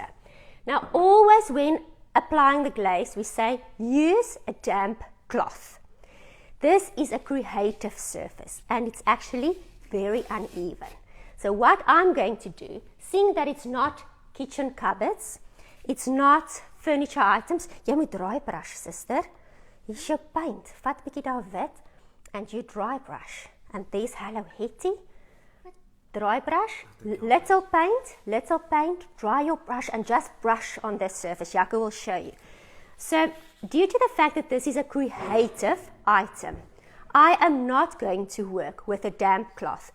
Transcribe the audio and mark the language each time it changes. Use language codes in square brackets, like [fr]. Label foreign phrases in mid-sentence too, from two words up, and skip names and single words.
[en] Now always when applying the glaze, we say use a damp cloth. This is a creative surface and it's actually very uneven. So what I'm going to do, seeing that it's not kitchen cupboards, it's not furniture items, [af] jy moet [en] dry brush, sister. Here's your paint. [af] Vat 'n bietjie daar wit [en] and you dry brush. And there's Hello Hetty. Dry brush, little paint, dry your brush and just brush on the surface. Jaco will show you. So due to the fact that this is a creative item, I am not going to work with a damp cloth.